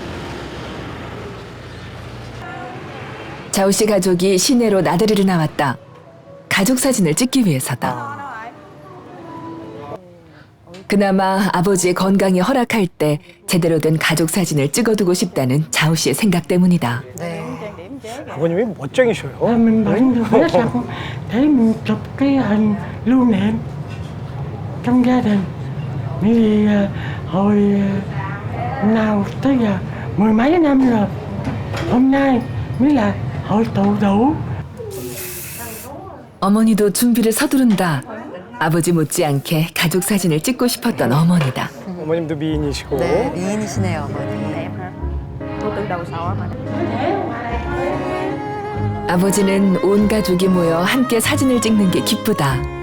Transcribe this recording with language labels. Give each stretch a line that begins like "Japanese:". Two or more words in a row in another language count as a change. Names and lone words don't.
Korean: 자우 씨 가족이 시내로 나들이를 나왔다. 가족 사진을 찍기 위해서다. 그나마 아버지의 건강이 허락할 때 제대로 된 가족 사진을 찍어두고 싶다는 자우 씨의 생각 때문이다. 아버님이 멋쟁이셔요.
Vietnamese: Mình bệnh rồi hết sao để mình chụp cái hình lưu niệm trong gia đình. Vì hồi nào tới giờ 10 mấy năm rồi, hôm nay mới là hội tụ đủ.
Korean: 어머니도 준비를 서두른다. 아버지 못지않게 가족 사진을 찍고 싶었던 어머니다. 어머님도 미인이시고. 네, 미인이시네요, 어머니. 아버지는 온 가족이 모여 함께 사진을 찍는 게 기쁘다.